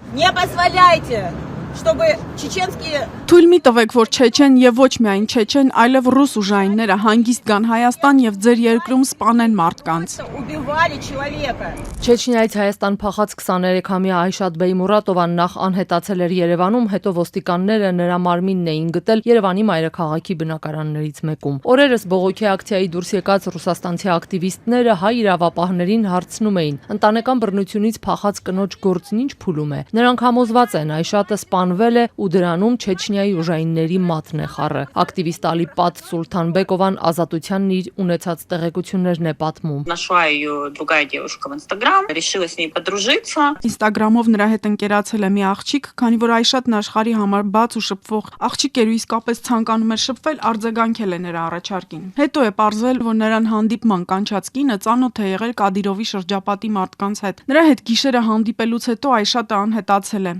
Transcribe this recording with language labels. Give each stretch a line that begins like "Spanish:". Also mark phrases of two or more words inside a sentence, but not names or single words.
Russian: Не позволяйте, чтобы чеченские...
Armenian: Թույլ մի տվեք, որ չեչեն եւ ոչ միայն չեչեն, այլև ռուս ուժայինները հանգիստ գան Հայաստան եւ ձեր երկրում սպանեն մարդկանց։
Russian: Убивали человека.
Armenian: Չեչնիայից Հայաստան փախած 23-ամյա Այշատ Բեյմուրատովան նախ անհետացել էր Երևանում, հետո ոստիկանները նրա մարմինն էին գտել Երևանի մայրաքաղաքի բնակարաններից մեկում։ Օրերս բողոքի ակցիայի դուրս եկած ռուսաստանցի ակտիվիստները հայ իրավապահներին հարցնում էին. ընտանեկան բռնությունից փախած կնոջ գործն ինչ փուլում է։ Նրանք համոզված են Այշատը սպանվել է ու դրանում Չեչնիայի ուժայինների մատն է խառը։ Ակտիվիստ Ալիպատ Սուլթանբեկովան Ազատությանն իր ունեցած տեղեկություններն է պատմում։
Russian: Нашла ее другая девушка в Инстаграм, решила с ней подружиться.
Armenian: Ինստագրամով նրա հետ ընկերացել է մի աղջիկ, քանի որ Այշատն աշխարհի համար բաց ու շփվող աղջիկ էր ու իսկապես ցանկանում էր շփվել, արձագանքել է նրա առաջարկին։ Հետո է պարզվել, որ նրան հանդիպման կանչած կինը ծանոթ է եղել Կադիրովի շրջապատի մարդկանց հետ։ Նրա հետ գիշերը հանդիպելուց հետո Այշատը անհետացել է։